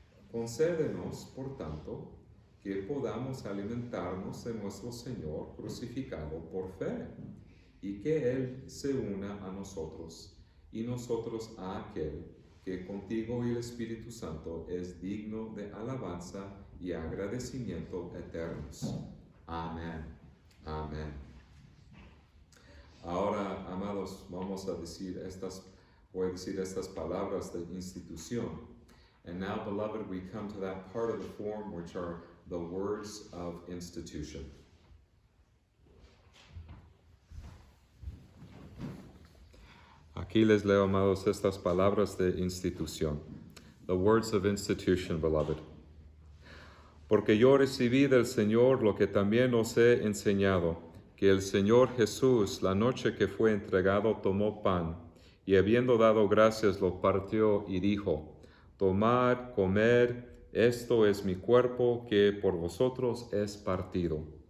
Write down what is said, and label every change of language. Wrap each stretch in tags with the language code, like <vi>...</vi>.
<es>Concédenos, por tanto, que podamos alimentarnos de nuestro Señor crucificado por fe, y que Él se una a nosotros, y nosotros a aquel que contigo y el Espíritu Santo es digno de alabanza y agradecimiento eternos. Amén. Amén. Ahora, amados, voy a decir estas palabras de institución.</es> <en>And now, beloved, we come to that part of the form which are the words of institution.</en> <es>Aquí les leo, amados, estas palabras de institución.</es> <en>The words of institution, beloved.</en> <es>Porque yo recibí del Señor lo que también os he enseñado, que el Señor Jesús, la noche que fue entregado, tomó pan, y habiendo dado gracias, lo partió y dijo: Tomad, comed, esto es mi cuerpo que por vosotros es partido.</es>